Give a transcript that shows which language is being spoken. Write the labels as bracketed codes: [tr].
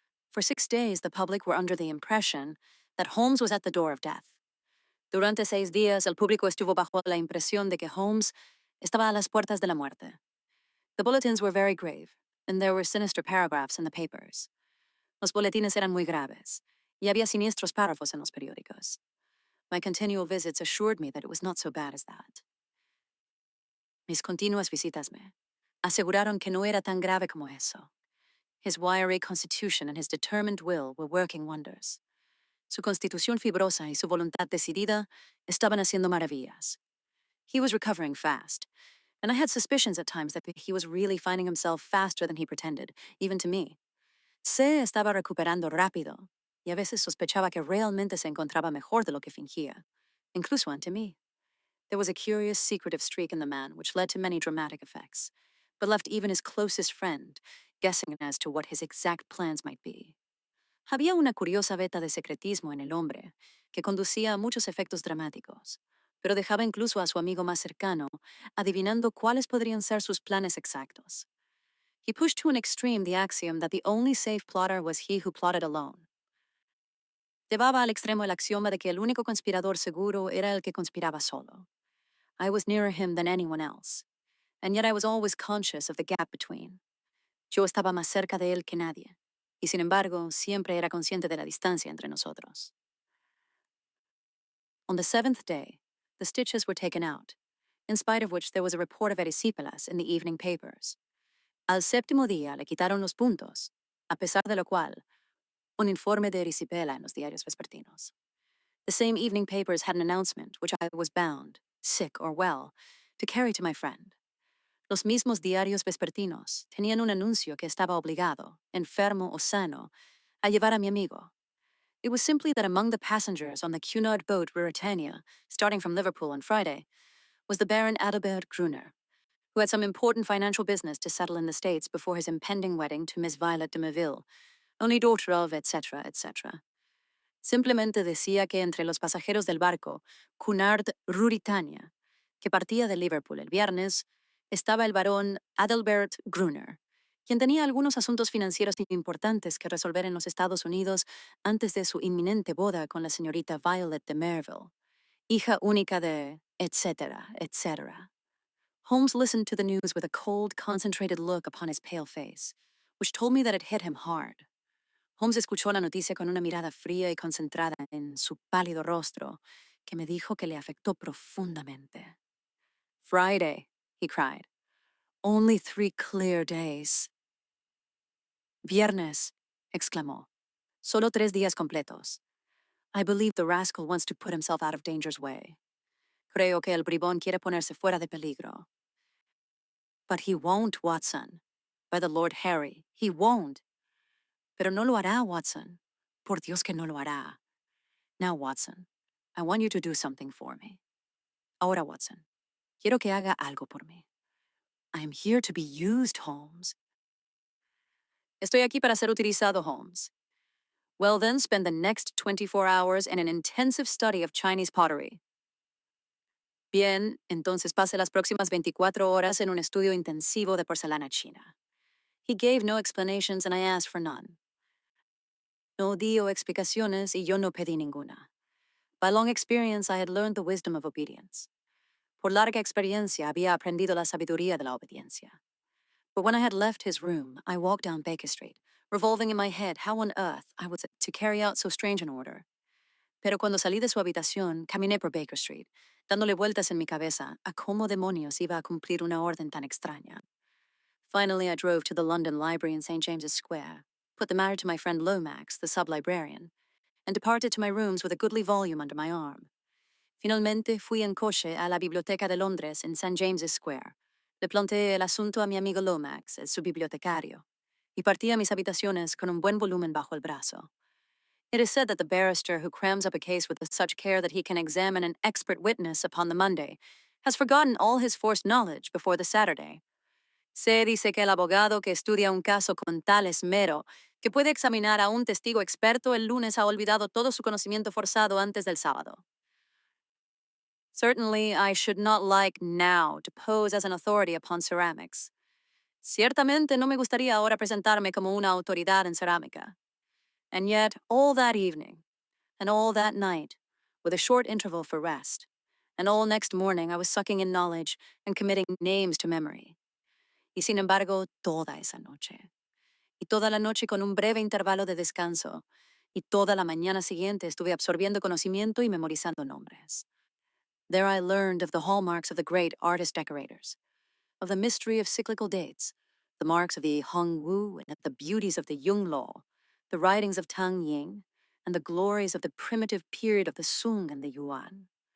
[en] For 6 days, the public were under the impression that Holmes was at the door of death. [es] Durante 6 días, el público estuvo bajo la impresión de que Holmes estaba a las puertas de la muerte. [en] The bulletins were very grave, and there were sinister paragraphs in the papers. [es] Los boletines eran muy graves, y había siniestros párrafos en los periódicos. [en] My continual visits assured me that it was not so bad as that. [es] Mis continuas visitas me aseguraron que no era tan grave como eso. [en] His wiry constitution and his determined will were working wonders. [es] Su constitución fibrosa y su voluntad decidida estaban haciendo maravillas. [en] He was recovering fast, and I had suspicions at times that he was really finding himself faster than he pretended, even to me. [es] Se estaba recuperando rápido, y a veces sospechaba que realmente se encontraba mejor de lo que fingía, incluso ante mí. [en] There was a curious secretive streak in the man which led to many dramatic effects, but left even his closest friend guessing as to what his exact plans might be. [es] Había una curiosa veta de secretismo en el hombre que conducía a muchos efectos dramáticos, pero dejaba incluso a su amigo más cercano adivinando cuáles podrían ser sus planes exactos. [en] He pushed to an extreme the axiom that the only safe plotter was he who plotted alone. [es] Llevaba al extremo el axioma de que el único conspirador seguro era el que conspiraba solo. [en] I was nearer him than anyone else, and yet I was always conscious of the gap between. [es] Yo estaba más cerca de él que nadie, y sin embargo, siempre era consciente de la distancia entre nosotros. [en] On the 7th day, the stitches were taken out, in spite of which there was a report of erysipelas in the evening papers. [es] Al séptimo día le quitaron los puntos, a pesar de lo cual, un informe de erisipela en los diarios vespertinos. [en] The same evening papers had an announcement which I was bound, sick or well, to carry to my friend. [es] Los mismos diarios vespertinos tenían un anuncio que estaba obligado, enfermo o sano, a llevar a mi amigo. [en] It was simply that among the passengers on the Cunard boat Ruritania, starting from Liverpool on Friday, was the Baron Adalbert Gruner, who had some important financial business to settle in the States before his impending wedding to Miss Violet de Merville, only daughter of etc., etc. [es] Simplemente decía que entre los pasajeros del barco Cunard Ruritania, que partía de Liverpool el viernes, estaba el barón Adalbert Gruner, quien tenía algunos asuntos financieros importantes que resolver en los Estados Unidos antes de su inminente boda con la señorita Violet de Merville, hija única de etc., etc. [en] Holmes listened to the news with a cold, concentrated look upon his pale face, which told me that it hit him hard. [es] Holmes escuchó la noticia con una mirada fría y concentrada en su pálido rostro, que me dijo que le afectó profundamente. [en] Friday, he cried. Only 3 clear days. [es] Viernes, exclamó. Solo 3 días completos. [en] I believe the rascal wants to put himself out of danger's way. [es] Creo que el bribón quiere ponerse fuera de peligro. [en] But he won't, Watson. By the Lord Harry, he won't. [es] Pero no lo hará, Watson. Por Dios que no lo hará. [en] Now, Watson, I want you to do something for me. [es] Ahora, Watson, quiero que haga algo por mí. [en] I am here to be used, Holmes. [es] Estoy aquí para ser utilizado, Holmes. [en] Well, then, spend the next 24 hours in an intensive study of Chinese pottery. [es] Bien, entonces pase las próximas 24 horas en un estudio intensivo de porcelana china. [en] He gave no explanations and I asked for none. [es] No dio explicaciones y yo no pedí ninguna. [en] By long experience, I had learned the wisdom of obedience. [es] Por larga experiencia, había aprendido la sabiduría de la obediencia. [en] But when I had left his room, I walked down Baker Street, revolving in my head how on earth I was to carry out so strange an order. [es] Pero cuando salí de su habitación, caminé por Baker Street, dándole vueltas en mi cabeza a cómo demonios iba a cumplir una orden tan extraña. [en] Finally, I drove to the London Library in St. James's Square, put the matter to my friend Lomax, the sub-librarian, and departed to my rooms with a goodly volume under my arm. [es] Finalmente fui en coche a la Biblioteca de Londres en St. James's Square. Le planteé el asunto a mi amigo Lomax, el subbibliotecario, y partí a mis habitaciones con un buen volumen bajo el brazo. [en] It is said that the barrister who crams up a case with such care that he can examine an expert witness upon the Monday has forgotten all his forced knowledge before the Saturday. [es] Se dice que el abogado que estudia un caso con tal esmero que puede examinar a un testigo experto el lunes ha olvidado todo su conocimiento forzado antes del sábado. [en] Certainly, I should not like now to pose as an authority upon ceramics. [es] Ciertamente no me gustaría ahora presentarme como una autoridad en cerámica. [en] And yet, all that evening, and all that night, with a short interval for rest, and all next morning I was sucking in knowledge and committing names to memory. [es] Y sin embargo, toda esa noche, y toda la noche con un breve intervalo de descanso, y toda la mañana siguiente estuve absorbiendo conocimiento y memorizando nombres. [en] There I learned of the hallmarks of the great artist-decorators, of the mystery of cyclical dates, the marks of the Hong Wu and the beauties of the Yung Lo, the writings of Tang Ying, and the glories of the primitive period of the Sung and the Yuan.